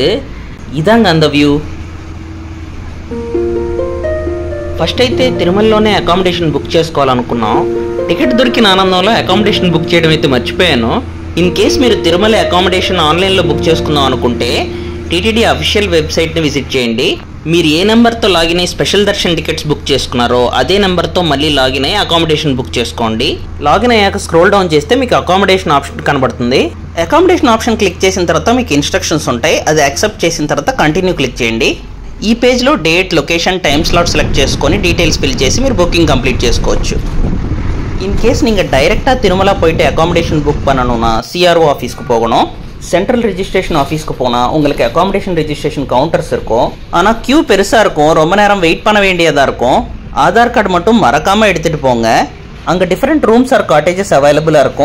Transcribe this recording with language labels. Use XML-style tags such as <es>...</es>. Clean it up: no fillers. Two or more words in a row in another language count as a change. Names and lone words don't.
<ta>இதாங்க அந்த వ్యూ.</ta> <te>ఫస్ట్ అయితే తిరుమలలోనే</te> <en>accommodation book</en> <te>చేసుకోవాలనుకున్నాం. టికెట్ దొరికిన ఆనందంలో</te> <en>accommodation book</en> <te>చేయడం అయితే మర్చిపోయాను.</te> <en>in case</en> <te>మీరు తిరుమల అకామిడేషన్ ఆన్లైన్లో బుక్ చేసుకుందాం అనుకుంటే TTD అఫీషియల్ వెబ్సైట్ని విజిట్ చేయండి. మీరు ఏ నెంబర్తో లాగిన్ అయ్యి</te> <en>special darshan tickets book</en> <te>చేసుకున్నారో అదే నెంబర్తో మళ్ళీ లాగిన్ అయ్యి</te> <en>accommodation book</en> <te>చేసుకోండి. లాగిన్ అయ్యాక</te> <en>scroll down</en> <te>చేస్తే మీకు</te> <en>accommodation option</en> <te>కనబడుతుంది.</te> <en>accommodation option click</en> <te>చేసిన తర్వాత మీకు ఇన్స్ట్రక్షన్స్ ఉంటాయి. అది యాక్సెప్ట్ చేసిన తర్వాత</te> <en>continue click</en> <te>చేయండి. ఈ పేజ్లో</te> <en>date, location, time slot select</en> <te>చేసుకొని</te> <en>details fill</en> <te>చేసి మీరు</te> <en>booking complete</en> <te>చేసుకోవచ్చు.</te> <en>in case</en> <ta>நீங்கள் டைரெக்டாக திருமலா போயிட்டு</ta> <en>accommodation book</en> <ta>பண்ணணும்னா CRO ஆஃபீஸ்க்கு போகணும்.</ta> <en>central registration</en> <ta>ஆஃபீஸ்க்கு போனால் உங்களுக்கு</ta> <en>accommodation registration counters</en> <ta>இருக்கும். ஆனால் க்யூ பெருசாக இருக்கும், ரொம்ப நேரம் வெயிட் பண்ண வேண்டியதாக இருக்கும். ஆதார் கார்டு மட்டும் மறக்காமல் எடுத்துகிட்டு போங்க. அங்கே</ta> <en>different rooms or cottages</en> <ta>அவைலபிளாக இருக்கும்.</ta>